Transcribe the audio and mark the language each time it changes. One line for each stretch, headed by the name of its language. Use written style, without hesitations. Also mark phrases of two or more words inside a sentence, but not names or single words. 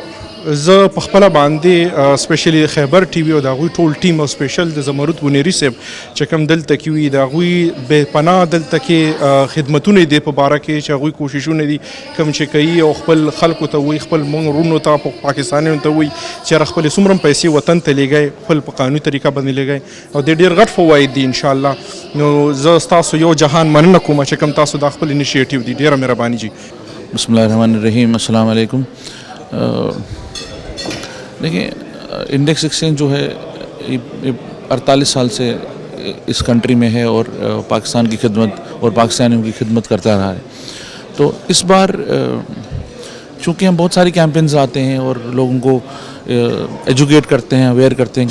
Pashto: زه په خپله باندې سپیشلی د خیبر ټي وي او د هغوی ټول ټیم او سپیشل د زمرود بنیري صاحب چې کوم دلته کې وي د هغوی بې پناه دلته کې خدمتونه دي په باره کې چې هغوی کوششونه دي کوم چې کوي او خپل خلکو ته وایي خپل مونږ وروڼو ته پاکستانیانو ته وایي چې هغه خپلې څومره هم پیسې وطن ته لیږئ خپل په قانوني طریقه باندې لیږئ او د ډېر غټ فواید دي انشاءالله. نو زه ستاسو یو جهان مننه کوم چې کوم تاسو دا خپل انیشیټیو دي، ډېره مهرباني جی.
Arabic: بسم الله الرحمن الرحیم. السلام علیکم.
Urdu: دیکھیے انڈیکس ایکسچینج جو ہے 48 سال سے اس کنٹری میں ہے اور پاکستان کی خدمت اور پاکستانیوں کی خدمت کرتا رہا ہے. تو اس بار چونکہ ہم بہت ساری کیمپینز آتے ہیں اور لوگوں کو ایجوکیٹ کرتے ہیں، اویئر کرتے ہیں